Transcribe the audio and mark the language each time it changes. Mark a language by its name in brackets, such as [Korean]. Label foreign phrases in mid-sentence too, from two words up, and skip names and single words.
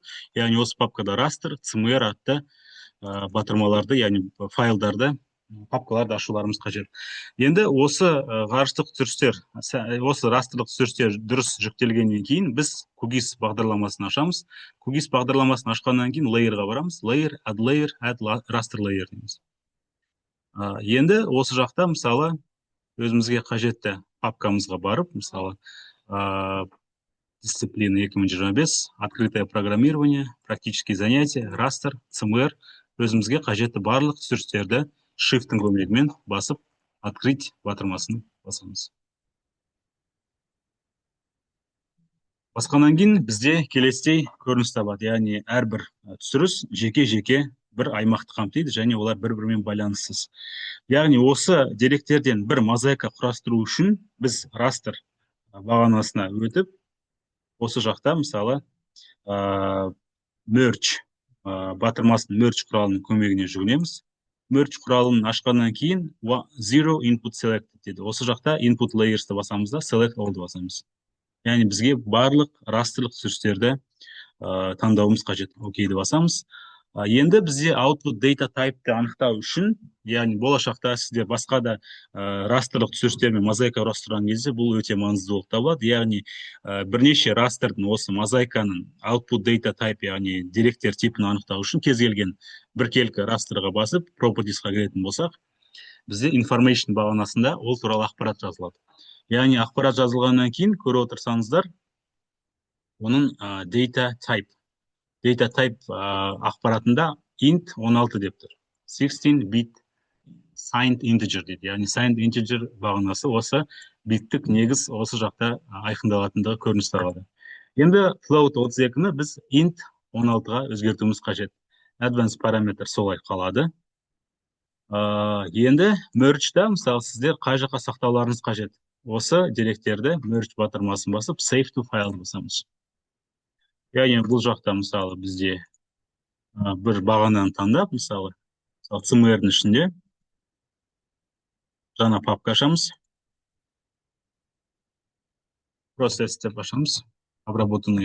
[Kazakh] Яғни осы папкада raster, CMR атты батырмаларды, яғни файлдарды, папкаларды ашуларымыз қажет. Енді осы ғарыштық түсірістер, осы растрлық түсірістер дұрыс жүктелгеннен кейін біз QGIS бағдарламасын ашамыз. QGIS бағдарламасын ашқаннан кейін layer-ға барамыз. [English] Layer, add layer, add raster layer дейміз. [Kazakh] Енді осы жақта, мысалы, өзімізге қажетті папкамызға барып, мысалы, [Russian] дисциплина 2025, открытое программирование, практические занятия, raster, CMR, [Kazakh] өзімізге қажетті барлық түсірістерді Shift-ің көмегімен басып, открыть батырмасын басамыз. Басқаннан кейін бізде келесідей көрініс табады, яғни әрбір түсіріс жеке-жеке бір аймақты қамтиды және олар бір-бірімен байланыссыз. Яғни осы деректерден бір мозаика құрастыру үшін біз raster бағанасына өтіп, осы жақта, мысалы, merge батырмасын merge құралының көмегіне жүгінеміз. Merge құралын ашқаннан кейін [English] zero input selected [Kazakh] деді. Осы жақта [English] input layers- [Kazakh] ті басамыз да, [English] select all- [Kazakh] ды басамыз. Яғни бізге барлық растрлық түсірістерді таңдауымыз қажет. Окейді басамыз. Енді бізде [English] output data type'ті [Kazakh] анықтау үшін, яғни болашақта сіздер басқа да растрлық түсірістер мен мозаика құрастырған кезде бұл өте маңызды болып табылады. Яғни бірнеше растрдың осы мозаиканың [English] output data type, [Kazakh] яғни деректер типін анықтау үшін кез келген біркелкі растрға басып propertiesқа кіретін болсақ, бізде information бағанасында ол туралы ақпарат жазылады. Яғни ақпарат жазылғаннан кейін көріп отырсаңыздар, оның [English] data type [Kazakh] ақпаратында int 16 деп тұр. [English] 16 bit signed integer дейді. [Kazakh] Яғни [English] signed integer [Kazakh] бағанасы осы биттік негіз осы жақта айқындалатындығы көрініс табады. Енді float 32-ні біз int 16-ға өзгертуіміз қажет. Advanced параметр солай қалады. Енді merge-да, мысалы, сіздер қай жаққа сақтауларыңыз қажет. Осы деректерді merge батырмасын басып [English] save to file [Kazakh] басамыз. Яғни бұл жақта, мысалы, бізде бір бағананы таңдап, мысалы, CMR-дің ішінде жаңа папка ашамыз. Process деп ашамыз. [Russian] Обработанный.